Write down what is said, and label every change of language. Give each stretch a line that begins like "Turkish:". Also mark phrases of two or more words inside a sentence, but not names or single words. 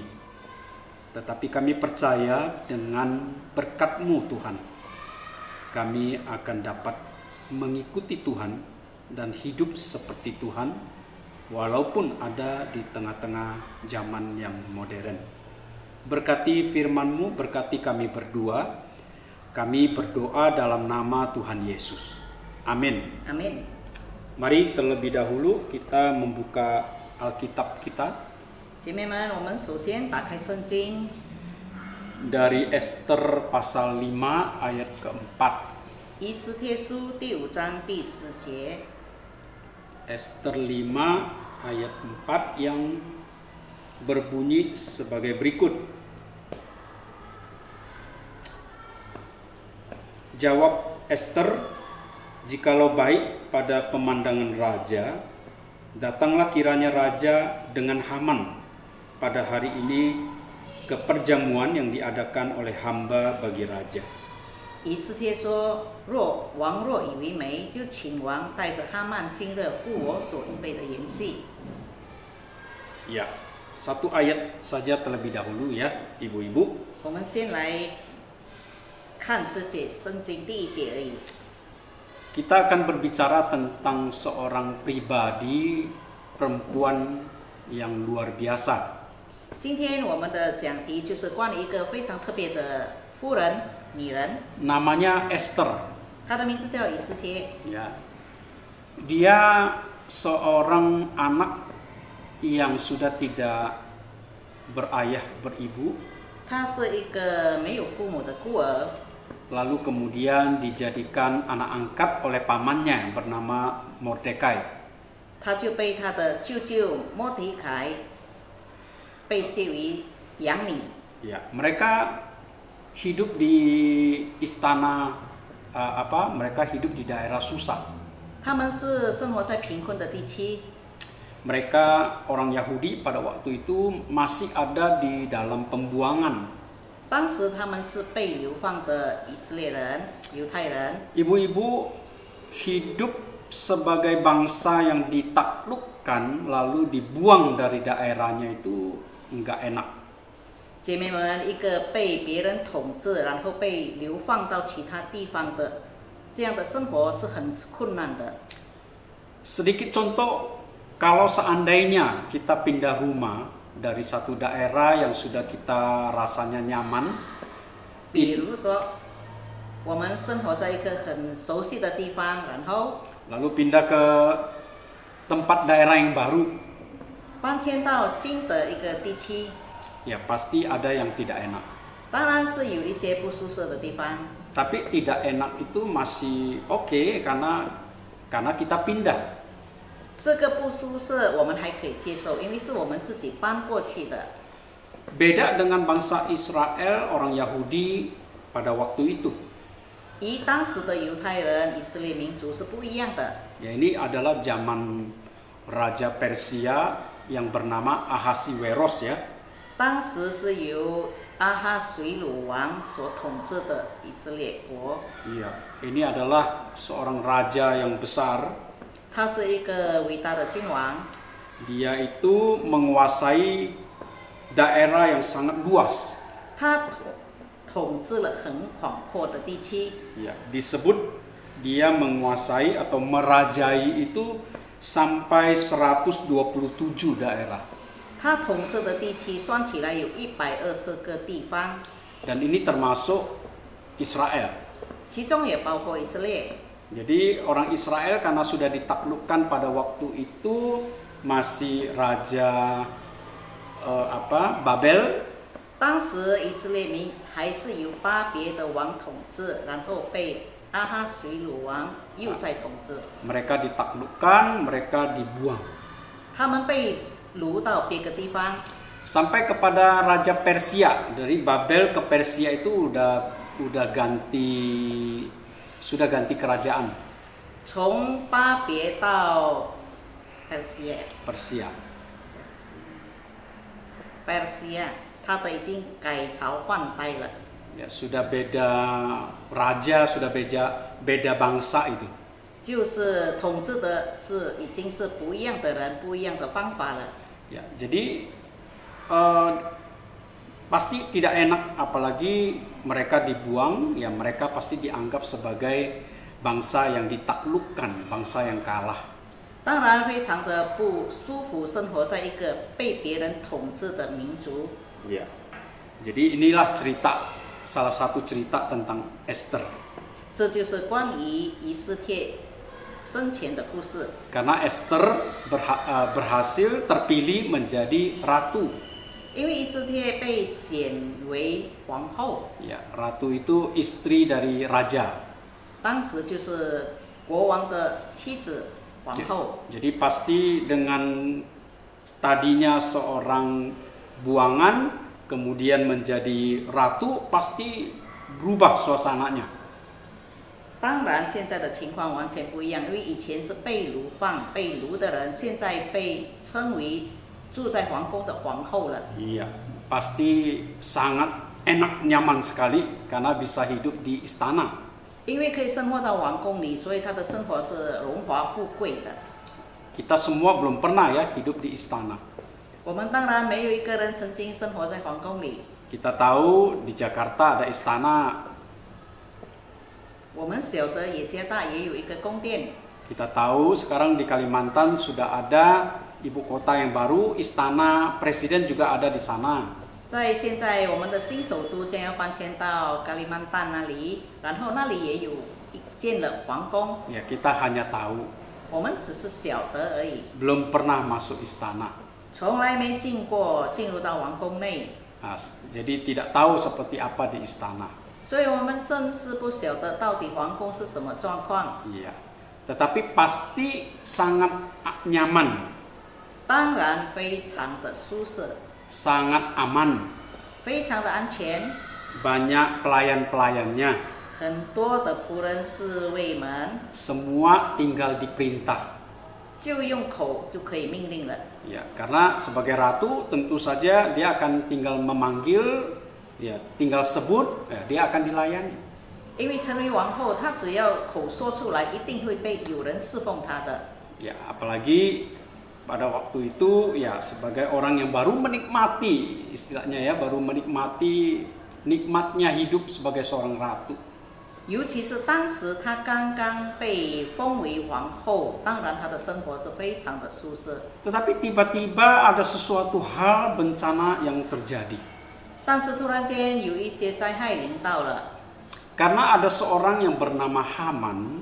Indonesian: Tetapi kami percaya dengan berkat-Mu Tuhan, kami akan dapat mengikuti Tuhan dan hidup seperti Tuhan, walaupun ada di tengah-tengah zaman yang modern. Berkati firman-Mu, berkati kami berdua. Kami berdoa dalam nama Tuhan Yesus. Amin. Amin. Mari terlebih dahulu kita membuka Alkitab kita
Chinese: 姐妹们，我们首先打开圣经，
Indonesian: dari Ester pasal 5 ayat keempat.
Chinese: 以斯帖书第5章第10节，
Indonesian: Ester 5 ayat 4 yang berbunyi sebagai berikut. Jawab Ester, "Jikalau baik pada pemandangan raja, datanglah kiranya raja dengan Haman pada hari ini ke perjamuan yang diadakan oleh hamba bagi raja."
Chinese: 以斯帖说：“王若以为美，就请王带着哈曼今日赴我所预备的筵席。”
Indonesian: Ya, satu ayat saja terlebih dahulu ya, ibu-ibu.
Chinese: 我们先来看这节圣经第一节而已。
Indonesian: Kita akan berbicara tentang seorang pribadi perempuan yang luar biasa.
Chinese: 今天我们的讲题就是关于一个非常特别的妇人、女人，
Indonesian: Namanya Esther.
Chinese: 她的名字叫以斯帖。
Indonesian: Ya, dia seorang anak yang sudah tidak berayah beribu,
Chinese: 她是一个没有父母的孤儿，
Indonesian: lalu kemudian dijadikan anak angkat oleh pamannya bernama Mordekai.
Chinese: 她就被她的舅舅莫迪凯被介于养女。
Indonesian: Ya, mereka hidup di istana mereka hidup di daerah Susa.
Chinese: 他们是生活在贫困的地区，
Indonesian: Mereka orang Yahudi pada waktu itu masih ada di dalam pembuangan.
Chinese: 当时他们是被流放的以色列人、犹太人。
Indonesian: Ibu-ibu hidup sebagai bangsa yang ditaklukkan lalu dibuang dari daerahnya itu enggak enak.
Chinese: 姐妹们，一个被别人统治，然后被流放到其他地方的这样的生活是很困难的。
Indonesian: Sedikit contoh, kalau seandainya kita pindah rumah dari satu daerah yang sudah kita rasanya nyaman,
Chinese: 比如说，我们生活在一个很熟悉的地方，然后
Indonesian: lalu pindah ke tempat daerah yang baru,
Chinese: 搬迁到新的一个地区，
Indonesian: ya pasti ada yang tidak enak.
Chinese: 当然是有一些不舒适的地方。
Indonesian: Tapi tidak enak itu masih oke karena kita pindah.
Chinese: 这个不舒适我们还可以接受，因为是我们自己搬过去的。
Indonesian: Beda dengan bangsa Israel, orang Yahudi pada waktu itu.
Chinese: 与当时的犹太人、以色列民族是不一样的。
Indonesian: Ya, ini adalah zaman Raja Persia yang bernama Ahasiweros ya.
Chinese: 当时是由阿哈水鲁王所统治的以色列国，
Indonesian: Iya, ini adalah seorang raja yang besar.
Chinese: 他是一个伟大的君王，
Indonesian: Dia itu menguasai daerah yang sangat luas.
Chinese: 他统治了很广阔的地区。
Indonesian: Ya, disebut dia menguasai atau merajai itu sampai 127 daerah.
Chinese: 他统治的地区算起来有120个地方，
Indonesian: Dan ini termasuk Israel.
Chinese: 其中也包括以色列。
Indonesian: Jadi orang Israel karena sudah ditaklukkan pada waktu itu masih raja Babel.
Chinese: 当时以色列民还是由巴别的王统治，然后被阿哈水鲁王又在统治。
Indonesian: Mereka ditaklukkan, mereka dibuang.
Chinese: 他们被掳到别个地方，
Indonesian: Sampai kepada Raja Persia. Dari Babel ke Persia itu sudah ganti kerajaan.
Chinese: 从巴别到 Persia. 他的已经改朝换代了，
Indonesian: Ya, sudah beda raja, sudah beda bangsa itu.
Chinese: 就是统治的是已经是不一样的人，不一样的方法了。
Indonesian: Ya, jadi pasti tidak enak, apalagi mereka dibuang, ya mereka pasti dianggap sebagai bangsa yang ditaklukkan, bangsa yang kalah.
Chinese: 当然非常的不舒服，生活在一个被别人统治的民族。
Indonesian: Ya. Jadi inilah salah satu cerita tentang Esther.
Chinese: 这就是关于以斯帖生前的故事。
Indonesian: Karena Esther berhasil terpilih menjadi ratu.
Chinese: 因为以斯帖被选为皇后，
Indonesian: Ya, ratu itu istri dari raja.
Chinese: 当时就是国王的妻子，皇后。
Indonesian: Jadi pasti dengan tadinya seorang buangan kemudian menjadi ratu pasti berubah suasananya.
Chinese: 当然，现在的情况完全不一样，因为以前是被流放、被掳的人，现在被称为住在皇宫的皇后了。
Indonesian: Iya, pasti sangat enak nyaman sekali karena bisa hidup di istana.
Chinese: 因为可以生活到王宫里，所以他的生活是荣华富贵的。
Indonesian: Kita semua belum pernah ya hidup di istana.
Chinese: 我们当然没有一个人曾经生活在皇宫里。
Indonesian: Kita tahu di Jakarta ada istana.
Chinese: 我们晓得也加大也有一个宫殿。
Indonesian: Kita tahu sekarang di Kalimantan sudah ada ibu kota yang baru, istana presiden juga ada di sana.
Chinese: 在现在我们的新首都将要搬迁到加利曼丹那里，然后那里也有建了皇宫。
Indonesian: Ya, kita hanya tahu,
Chinese: 我们只是晓得而已，
Indonesian: belum pernah masuk istana.
Chinese: 从来没进入到王宫内，
Indonesian: Nah, jadi tidak tahu seperti apa di istana.
Chinese: 所以我们真是不晓得到底皇宫是什么状况。
Indonesian: Iya. Tetapi pasti sangat nyaman,
Chinese: 当然非常的舒适，
Indonesian: sangat aman.
Chinese: 非常的安全，
Indonesian: Banyak pelayan-pelayannya,
Chinese: 很多的仆人侍卫们
Indonesian: semua tinggal diperintah.
Chinese: 就用口就可以命令了。
Indonesian: Ya, karena sebagai ratu tentu saja dia akan tinggal memanggil, ya, tinggal sebut, ya, dia akan dilayani.
Chinese: 因为成为王后，她只要口说出来，一定会被有人侍奉她的。
Indonesian: Ya, apalagi pada waktu itu ya sebagai orang yang baru menikmati, istilahnya ya, baru menikmati nikmatnya hidup sebagai seorang ratu.
Chinese: 尤其是当时她刚刚被封为皇后，当然她的生活是非常的舒适。
Indonesian: Tetapi tiba-tiba ada sesuatu hal bencana yang terjadi.
Chinese: 但是突然间有一些灾害临到了，
Indonesian: Karena ada seorang yang bernama Haman,